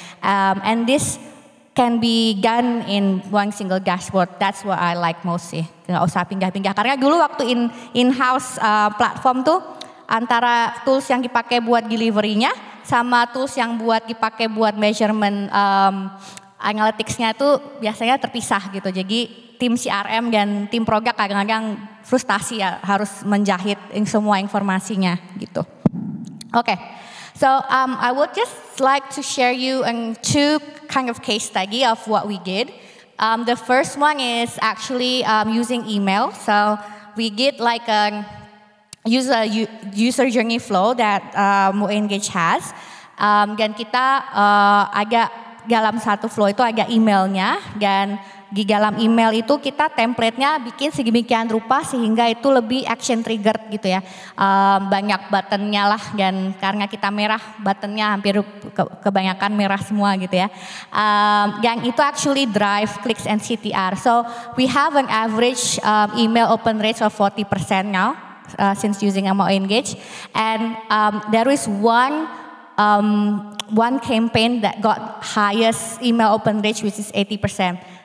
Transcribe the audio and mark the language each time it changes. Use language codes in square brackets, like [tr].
[en] And this can be done in one single dashboard. That's what I like most sih. [id] Nggak usah pindah-pindah. Karena dulu waktu in-house platform tuh antara tools yang dipakai buat delivery-nya sama tools yang buat dipakai buat measurement analytics-nya tuh biasanya terpisah gitu. Jadi tim CRM dan tim product kadang-kadang frustasi ya harus menjahit semua informasinya gitu. Oke. [en] So I would just like to share you 2 kind of case study of what we did. The first one is actually using email. So we did like a user journey flow that MoEngage has. [id] Dan kita agak dalam satu flow itu ada emailnya dan di dalam email itu kita template-nya bikin sedemikian rupa sehingga itu lebih action triggered gitu ya. Banyak buttonnya lah, dan karena kita merah, buttonnya hampir kebanyakan merah semua gitu ya. Yang itu [en] actually drive clicks and CTR. So we have an average email open rate of 40% now since using Mo Engage, and there is one campaign that got highest email open rate, which is 80%.